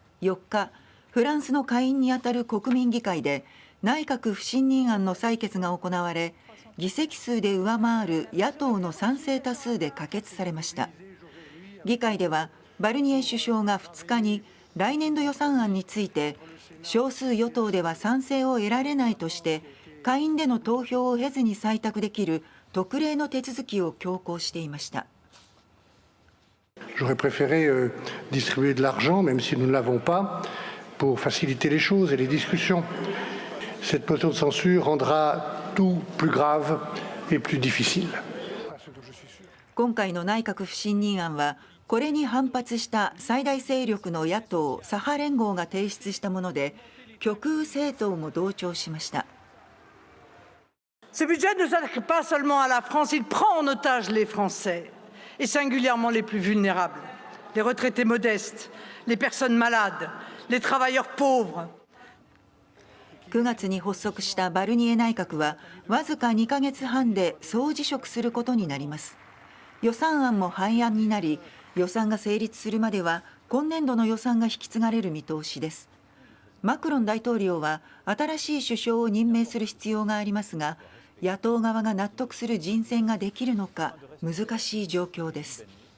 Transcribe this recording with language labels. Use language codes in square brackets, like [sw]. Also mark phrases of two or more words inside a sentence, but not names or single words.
[ja] 4 日、フランスの下院にあたる国民議会で内閣不信任案の採決が行われ、議席数で上回る野党の賛成多数で可決されました。議会ではバルニエ首相が2日に来年度予算案について、少数与党では賛成を得られないとして下院での投票を経ずに採択できる特例の手続きを強行していました。 [fr] J'aurais préféré distribuer de l'argent, même si nous ne l'avons pas, pour faciliter les choses et les discussions. Cette motion de censure rendra tout plus grave et plus difficile. [ja] 今回の内閣不信任案は、これに反発した最大勢力の野党左派連合が提出したもので、極右政党も同調しました。 [fr] Ce budget ne s'attaque pas seulement à la France, il prend en otage les Français, et singulièrement les plus vulnérables, les retraités modestes, les personnes malades, les travailleurs pauvres. [ja] 9 月に発足したバルニエ内閣は、わずか2ヶ月半で総辞職することになります。予算案も廃案になり、予算が成立するまでは今年度の予算が引き継がれる見通しです。マクロン大統領は新しい首相を任命する必要がありますが、野党側が納得する人選ができるのか難しい状況です。